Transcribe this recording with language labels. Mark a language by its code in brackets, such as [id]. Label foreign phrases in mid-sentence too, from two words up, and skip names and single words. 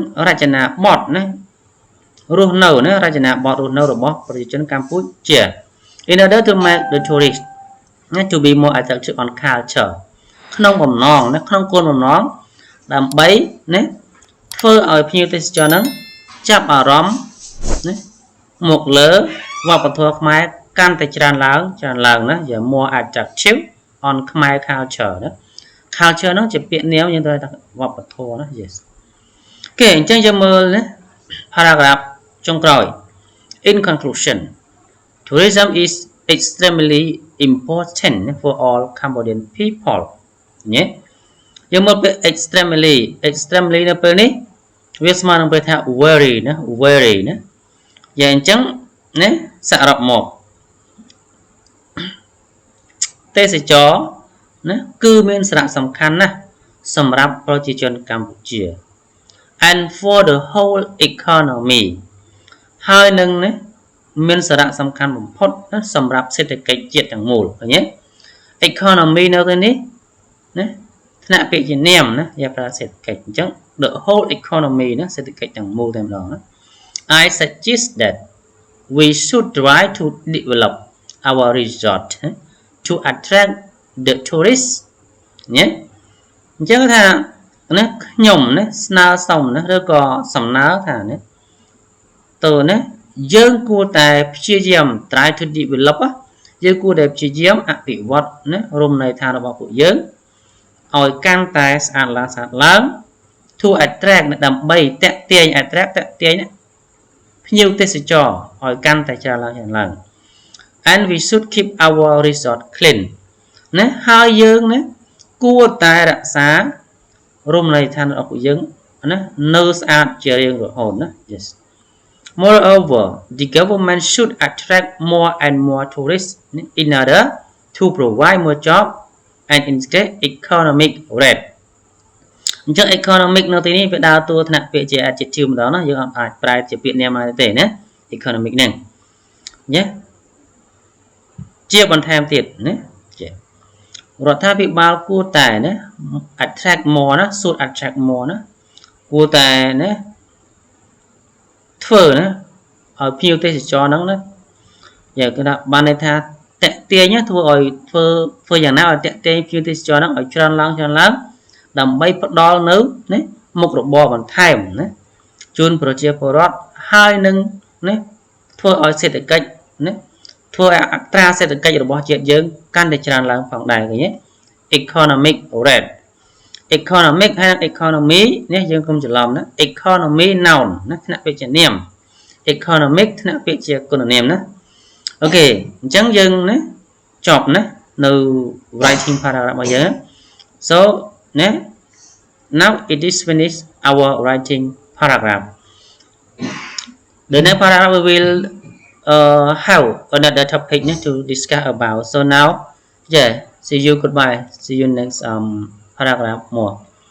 [km] people ណាហើយនឹងរចនាបថណារស់នៅណារចនាបថរស់នៅរបស់ប្រជាជនកម្ពុជា [en] in order to make the tourist to be more attractive on culture [km] ក្នុង បំណងណាក្នុងគោលបំណងដើម្បីណាធ្វើឲ្យភ្ញៀវទេសចរហ្នឹងចាប់អារម្មណ៍ណា មកលើវប្បធម៌ខ្មែរកាន់តែច្រើនឡើងណាជា [en] more attractive on Khmer [km] culture ណា culture ហ្នឹងជាពាក្យនាមយើងត្រូវថាវប្បធម៌ណា yes គេអញ្ចឹងយើងមើលណា paragraph ចុងក្រោយ [en] in conclusion tourism is extremely important for all Cambodian people [km] ញ៉េយើងមើលពាក្យ extremely នៅពេលនេះវាស្មើនឹងពាក្យថា very ណាយ៉ាងអញ្ចឹងណាសរុបមក ទេសចរណាគឺមានសារៈសំខាន់ណាស់សម្រាប់ប្រជាជនកម្ពុជា [en] and for the whole economy [km] ហើយនឹងណាមានសារៈសំខាន់បំផុតណាសម្រាប់សេដ្ឋកិច្ចជាតិទាំងមូលឃើញទេ economy នៅទីនេះណាថ្នាក់ពាក្យជានាមណាយកប្រើសេដ្ឋកិច្ចអញ្ចឹង [en] the whole economy [km] ណាសេដ្ឋកិច្ចទាំង មូលតែម្ដងណា [en] I suggest that we should try to develop our resort to attract the tourists [km] ញ៉េអញ្ចឹងថាណាខ្ញុំណាស្នើសុំណាឬក៏សំណើថាណាទៅណាយើងគួរតែព្យាយាម [en] try to develop [km] យើងគួរតែព្យាយាមអភិវឌ្ឍណារមណីយដ្ឋានរបស់ពួកយើងឲ្យកាន់តែស្អាតឡើង [en] to attract [km] ដើម្បីតាក់ទាញ attract តាក់ទាញភ្ញៀវទេសច រឲ្យកាន់តែច្រើនឡើង [en] and we should keep our resort clean [km] ណាហើយយើងណាគួរតែរក្សារមណីយដ្ឋានរបស់ពួក យើងណានៅស្អាតជារៀងរហូតណា [en] yes moreover the government should attract more and more tourists in order to provide more job and increase economic rate [km] អញ្ចឹង economic នៅទីនេះវាដើរតួថ្នាក់ពាក្យជា adjective ម្ដងណាយើងអាចប្រែជាពាក្យនាមទេណា economic ហ្នឹងញ៉េជាបន្ថែមទៀតណារដ្ឋាភិបាលគួរតែណា [en] attract more [km] ណា [en] should attract more [km] ណាគួរតែណា ធ្វើណាឲ្យភ្ញៀវទេសចរហ្នឹងណាយ៉ាងគេថាបានន័យថាតាក់ទាញធ្វើឲ្យធ្វើយ៉ាងណាឲ្យតាក់ទាញភ្ញៀវទេសចរហ្នឹងឲ្យច្រើនឡើងដើម្បីផ្ដល់នៅ ណាមុខរបរបន្ថែមណាជូនប្រជាពលរដ្ឋហើយនឹងណាធ្វើឲ្យសេដ្ឋកិច្ចណាធ្វើឲ្យអត្រាសេដ្ឋកិច្ច របស់ជាតិយើងកាន់តែច្រើនឡើងផងដែរឃើញទេ [en] economic rate [km] economic ហើយនិង economy នេះយើងកុំច្រឡំ ណា economy noun ណាថ្នាក់ពាក្យជានាម economic ថ្នាក់ពាក្យជាគុណនាមណាអូខេអញ្ចឹងយើងណាចប់ណានៅ writing paragraph របស់យើង [en] so ណា now it is finished our writing paragraph the next paragraph we will have another topic to discuss about so now yeah see you goodbye see you next paragraph more